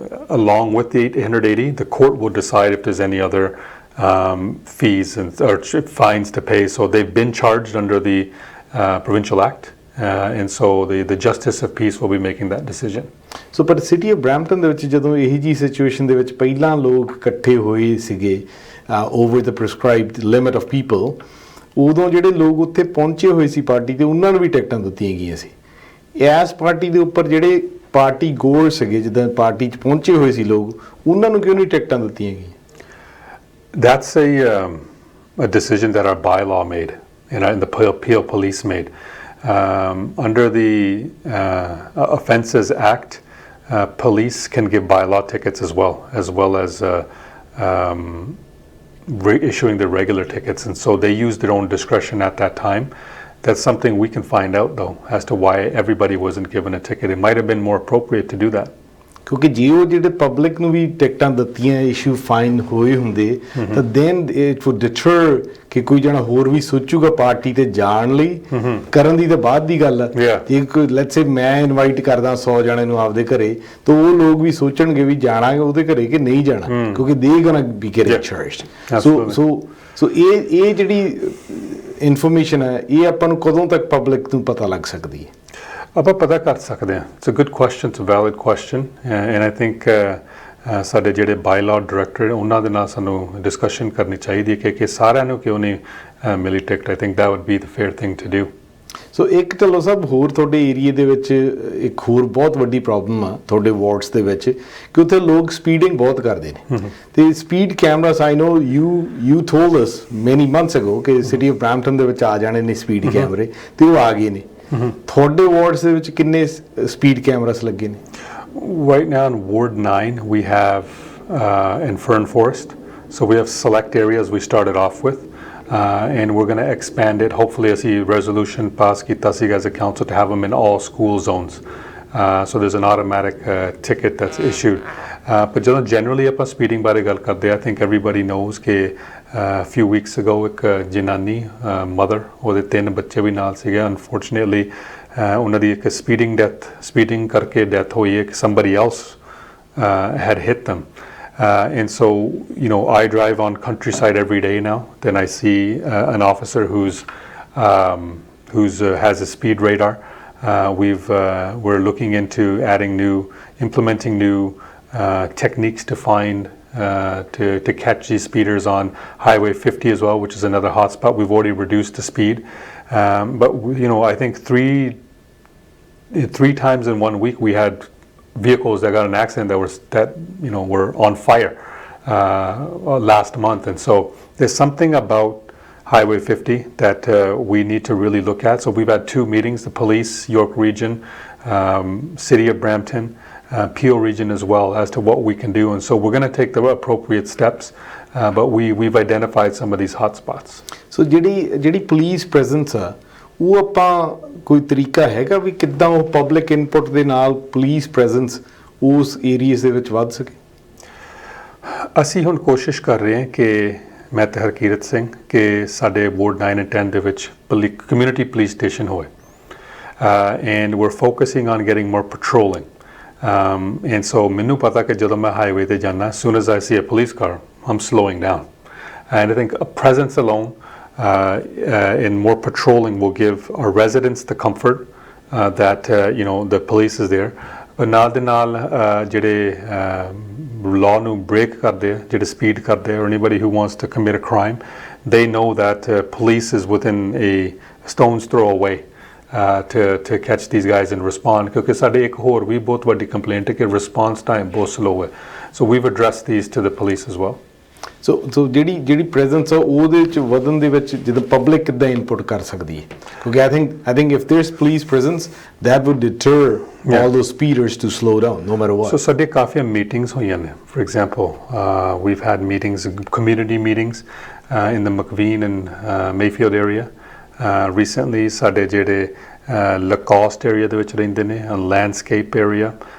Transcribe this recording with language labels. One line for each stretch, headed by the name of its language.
English: Along with the $880, the court will decide if there's any other fees or fines to pay. So they've been charged under the Provincial Act, and so the Justice of Peace will be making that decision.
Punjabi: ਸੋ ਪਰ city of Brampton ਦੇ ਵਿੱਚ ਜਦੋਂ ਇਹੀ ਜੀ situation ਦੇ ਵਿੱਚ ਪਹਿਲਾਂ ਲੋਕ ਇਕੱਠੇ ਹੋਏ ਸੀਗੇ
English: over the prescribed limit of people,
Punjabi: ਉਦੋਂ ਜਿਹੜੇ ਲੋਕ ਉੱਥੇ ਪਹੁੰਚੇ ਹੋਏ ਸੀ ਪਾਰਟੀ ਤੇ ਉਹਨਾਂ ਨੂੰ ਵੀ ਟਿਕਟਾਂ ਦਿੱਤੀਆਂ ਗਈਆਂ ਸੀ. ਇਸ ਪਾਰਟੀ ਦੇ ਉੱਪਰ ਜਿਹੜੇ ਪਾਰਟੀ ਗੋਲ ਸੀਗੇ, ਜਿੱਦਾਂ ਪਾਰਟੀ 'ਚ ਪਹੁੰਚੇ ਹੋਏ ਸੀ ਲੋਕ, ਉਹਨਾਂ ਨੂੰ ਕਿਉਂ ਨਹੀਂ ਟਿਕਟਾਂ ਦਿੱਤੀਆਂ ਗਈਆਂ?
English: That's a decision that our bylaw made and the Peel Police made. Under the Offences Act, police can give bylaw tickets as well as issuing the regular tickets, and so they used their own discretion at that time. That's something we can find out though as to why everybody wasn't given a ticket. It might have been more appropriate to do that.
Punjabi: ਕਿਉਂਕਿ ਜੇ ਉਹ ਜਿਹੜੇ public ਨੂੰ ਵੀ ਟਿਕਟਾਂ ਦਿੱਤੀਆਂ, issue fine ਹੋਏ ਹੁੰਦੇ ਤਾਂ
English: then it would deter
Punjabi: ਕਿ ਕੋਈ ਜਣਾ ਹੋਰ ਵੀ ਸੋਚੂਗਾ ਪਾਰਟੀ ਤੇ ਜਾਣ ਲਈ, ਕਰਨ ਦੀ ਤਾਂ ਬਾਅਦ ਦੀ ਗੱਲ ਆ. ਜੇ ਕੋਈ
English: let's say
Punjabi: ਮੈਂ ਇਨਵਾਈਟ ਕਰਦਾ 100 ਜਣੇ ਨੂੰ ਆਪਦੇ ਘਰੇ, ਤਾਂ ਉਹ ਲੋਕ ਵੀ ਸੋਚਣਗੇ ਵੀ ਜਾਣਾ ਉਹਦੇ ਘਰੇ ਕਿ ਨਹੀਂ ਜਾਣਾ, ਕਿਉਂਕਿ
English: They gonna be getting charged.
Punjabi: ਸੋ ਇਹ ਜਿਹੜੀ ਇਨਫੋਰਮੇਸ਼ਨ ਹੈ ਇਹ ਆਪਾਂ ਨੂੰ ਕਦੋਂ ਤੱਕ ਪਬਲਿਕ ਨੂੰ ਪਤਾ ਲੱਗ ਸਕਦੀ ਹੈ? ਆਪਾਂ ਪਤਾ ਕਰ ਸਕਦੇ ਹਾਂ.
English: it's a good question, it's a valid question, and I think
Punjabi: ਸਾਡੇ ਜਿਹੜੇ ਬਾਈਲਾਅ ਡਾਇਰੈਕਟਰ ਉਹਨਾਂ ਦੇ ਨਾਲ ਸਾਨੂੰ ਡਿਸਕਸ਼ਨ ਕਰਨੀ ਚਾਹੀਦੀ ਹੈ ਕਿ ਸਾਰਿਆਂ ਨੂੰ ਕਿਉਂ ਨਹੀਂ ਮਿਲੀ ticket.
English: I think that would be the fair thing to do.
Punjabi: ਸੋ ਇੱਕ ਢਿੱਲੋਂ ਸਾਹਿਬ ਹੋਰ ਤੁਹਾਡੇ ਏਰੀਏ ਦੇ ਵਿੱਚ ਇੱਕ ਹੋਰ ਬਹੁਤ ਵੱਡੀ ਪ੍ਰੋਬਲਮ ਆ ਤੁਹਾਡੇ ਵਾਰਡਸ ਦੇ ਵਿੱਚ ਕਿ ਉੱਥੇ ਲੋਕ ਸਪੀਡਿੰਗ ਬਹੁਤ ਕਰਦੇ ਨੇ, ਤੇ speed cameras
English: I know you told us many months ago
Punjabi: ਕਿ ਸਿਟੀ ਆਫ ਬਰੈਂਪਟਨ ਦੇ ਵਿੱਚ ਆ ਜਾਣੇ ਨੇ ਸਪੀਡ ਕੈਮਰੇ, ਤੇ ਉਹ ਆ ਗਏ ਨੇ. ਤੁਹਾਡੇ ਵਾਰਡਸ ਦੇ ਵਿੱਚ ਕਿੰਨੇ ਸਪੀਡ ਕੈਮਰਾਸ ਲੱਗੇ ਨੇ?
English: Right now in Ward 9 we have in Fern Forest, so we have select areas we started off with, and we're going to expand it. Hopefully as a resolution pass
Punjabi: kita siga
English: as a council to have them in all school zones, so there's an automatic ticket that's issued. But generally
Punjabi: ਆਪਾਂ speeding ਬਾਰੇ ਗੱਲ ਕਰਦੇ,
English: I think everybody knows
Punjabi: ਕਿ
English: a few weeks ago
Punjabi: ਇੱਕ ਜਨਾਨੀ mother, ਉਹਦੇ 3 ਬੱਚੇ ਵੀ ਨਾਲ ਸੀਗੇ, unfortunately ਉਹਨਾਂ ਦੀ ਇੱਕ speeding ਕਰਕੇ death ਹੋਈ ਹੈ.
English: Somebody else had hit them, and so I drive on countryside every day now. Then I see an officer who's has a speed radar. We're looking into implementing new techniques to find to catch these speeders on Highway 50 as well, which is another hotspot. We've already reduced the speed, but I think three times in 1 week we had vehicles that got an accident that were on fire last month, and so there's something about Highway 50 that we need to really look at. So we've had 2 meetings: the police, York Region, City of Brampton, Peel Region as well, as to what we can do. And so we're going to take the appropriate steps, but we've identified some of these hot spots.
Punjabi: So ਜਿਹੜੀ police presence ਆ ਉਹ ਆਪਾਂ ਕੋਈ ਤਰੀਕਾ ਹੈਗਾ ਵੀ ਕਿੱਦਾਂ ਉਹ public input ਦੇ ਨਾਲ ਪੁਲਿਸ ਪ੍ਰੈਜ਼ੈਂਸ ਉਸ ਏਰੀਆਸ ਦੇ ਵਿੱਚ ਵੱਧ ਸਕੇ? ਅਸੀਂ ਹੁਣ ਕੋਸ਼ਿਸ਼ ਕਰ ਰਹੇ ਹਾਂ ਕਿ ਮੈਂ ਤੇ ਹਰਕੀਰਤ ਸਿੰਘ ਕਿ ਸਾਡੇ ਵਾਰਡ 9 and 10 ਦੇ ਵਿੱਚ ਕਮਿਊਨਿਟੀ ਪੁਲਿਸ ਸਟੇਸ਼ਨ ਹੋਏ,
English: and we're focusing on getting more patrolling. And so
Punjabi: ਮੈਨੂੰ ਪਤਾ ਕਿ ਜਦੋਂ ਮੈਂ ਹਾਈਵੇ ਤੇ ਜਾਣਾ,
English: as soon as I see a police car, I'm slowing down. And I think a presence alone in more patrolling will give our residents the comfort that the police is there. But
Punjabi: ਨਾਲ ਦੇ ਨਾਲ ਜਿਹੜੇ law ਨੂੰ break ਕਰਦੇ, ਜਿਹੜੇ speed ਕਰਦੇ,
English: or anybody who wants to commit a crime, they know that police is within a stone's throw away. to catch these guys and respond
Punjabi: ਕਿਉਂਕਿ ਸਾਡੇ ਇੱਕ ਹੋਰ ਵੀ ਬਹੁਤ ਵੱਡੀ ਕੰਪਲੇਂਟ ਹੈ ਕਿ ਰਿਸਪੌਂਸ ਟਾਈਮ ਬਹੁਤ ਸਲੋ ਹੈ
English: so we've addressed these to the police as well.
Punjabi: ਸੋ ਜਿਹੜੀ ਪ੍ਰੈਜ਼ੈਂਸ ਆ ਉਹਦੇ ਚ ਵਧਣ ਦੇ ਵਿੱਚ ਜਦੋਂ ਪਬਲਿਕ ਕਿੱਦਾਂ ਇਨਪੁਟ ਕਰ ਸਕਦੀ ਹੈ ਕਿਉਂਕਿ
English: I think if there's police presence that would deter all those speeders to slow down no matter what. So
Punjabi: ਸਾਡੇ ਕਾਫੀ meetings ਹੋਈਆਂ ਨੇ
English: for example we've had meetings community meetings in the McVean and Mayfield area recently
Punjabi: ਸਾਡੇ ਜਿਹੜੇ Lacoste area ਦੇ ਵਿੱਚ ਰਹਿੰਦੇ ਨੇ
English: landscape area.